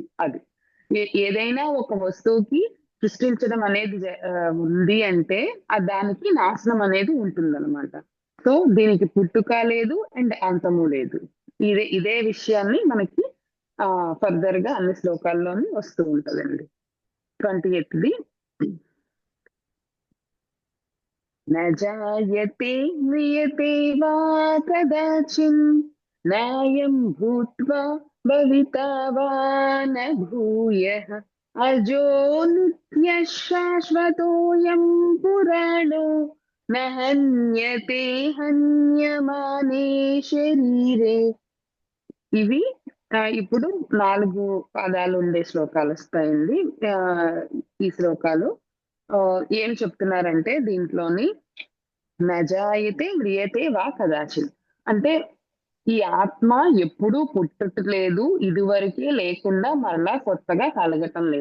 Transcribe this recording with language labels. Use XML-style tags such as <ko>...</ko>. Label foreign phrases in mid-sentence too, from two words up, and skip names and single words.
<te>అది ఏదైనా ఒక వస్తువుకి సృష్టించడం అనేది ఉంది అంటే దానికి నాశనం అనేది ఉంటుందన్నమాట. సో దీనికి పుట్టుక లేదు అండ్ అంతము లేదు. ఇదే విషయాన్ని మనకి ఫర్దర్ గా అన్ని శ్లోకాల్లోని వస్తూ ఉంటదండి.</te> <sa>28ది न जायते म्रियते वा कदाचिन् नायं भूत्वा भविता वा न भूयः अजो नित्यः शाश्वतोऽयं पुराणो न हन्यते हन्यमाने शरीरे.</sa> <te>ఇవి ఇప్పుడు 4 పదాలు ఉండే శ్లోకాలు వస్తాయండి. ఈ శ్లోకాలు ఏం చెప్తున్నారంటే, దీంట్లోని</te> <sa>నజాయతే మ్రియతే వా కదాచిత్.</sa> <te>అంటే ఈ ఆత్మ ఎప్పుడూ పుట్టట్లేదు, ఇదివరకే లేకుండా మరలా కొత్తగా కలగటం లేదు.</te>